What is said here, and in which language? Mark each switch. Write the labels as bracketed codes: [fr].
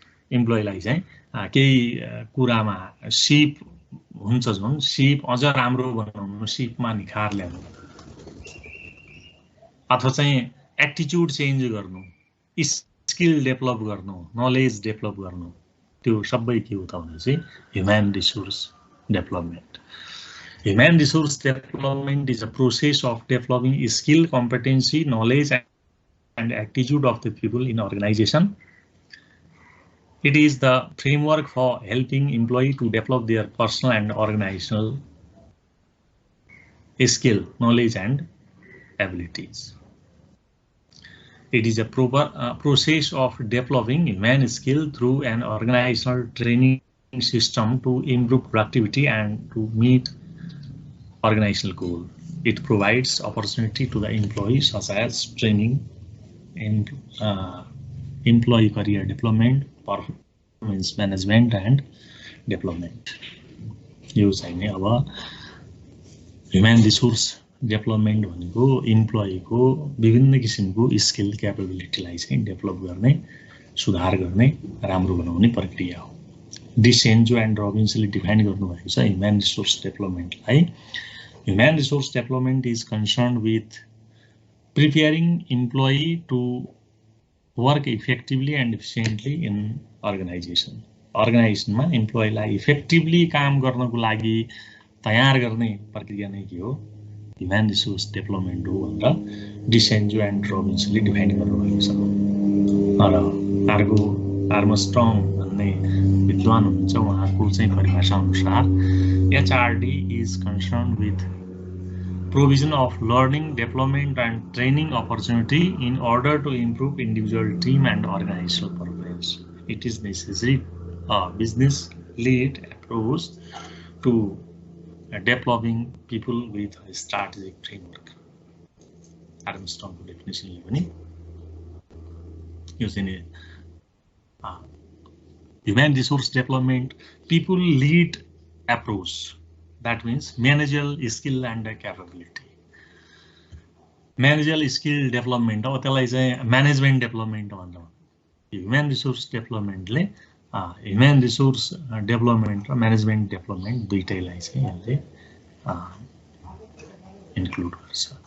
[ne] इम्प्लोइलाई चाहिँ केही कुरामा सिप हुन्छ जुन सिप अझ राम्रो बनाउनु, सिपमा निखार ल्याउनु, अथवा चाहिँ एटिट्युड चेन्ज गर्नु, स्किल डेभलप गर्नु, नलेज डेभलप गर्नु, त्यो सबै के हो त भने चाहिँ human resource development. [en] Human resource development is a process of developing skill, competency, knowledge, and attitude of the people in organization. It is the framework for helping employees to develop their personal and organizational skill, knowledge, and abilities. It is a proper process of developing human skill through an organizational training system to improve productivity and to meet organizational goal. It provides opportunity to the employees such as training and employee career development, performance management, and development. [ne] यो चाहिँ नि अब human resource development भनेको इम्प्लोयीको विभिन्न किसिमको skill क्यापेबिलिटीलाई चाहिँ develop गर्ने, सुधार गर्ने, राम्रो बनाउने प्रक्रिया हो। डिसेन्जो एन्ड रबिन्सले डिफाइन गर्नुभएको छ human resource डेभलपमेन्टलाई। [en] Human resource development is concerned with preparing employee to work effectively and efficiently in organization. [ne] Organizationमा इम्प्लोइलाई effectively काम गर्नको लागि तयार गर्ने प्रक्रिया नै के हो? ह्युमन रिसोर्स डेभलपमेन्ट हो भनेर डिसेन्जो एन्ड रबिन्सले डिफाइन गर्नुभएको छ। र अर्को आर्मस्ट्रङ भन्ने विद्वान हुनुहुन्छ, उहाँको चाहिँ परिभाषा अनुसार [en] HRD is concerned with provision of learning, development, and training opportunity in order to improve individual, team, and organizational performance. It is necessary a business lead approach to developing people with a strategic framework. [ne] Armstrongको डेफिनेसनले पनि यो चाहिँ [en] human resource development people lead approach, that means managerial skill and capability. Managerial skill development [ne] अब त्यसलाई चाहिँ management development भन्छ। Human resource डेभलपमेन्टले human resource development र management development दुईटैलाई चाहिँ यसले इन्क्लुड गर्छ।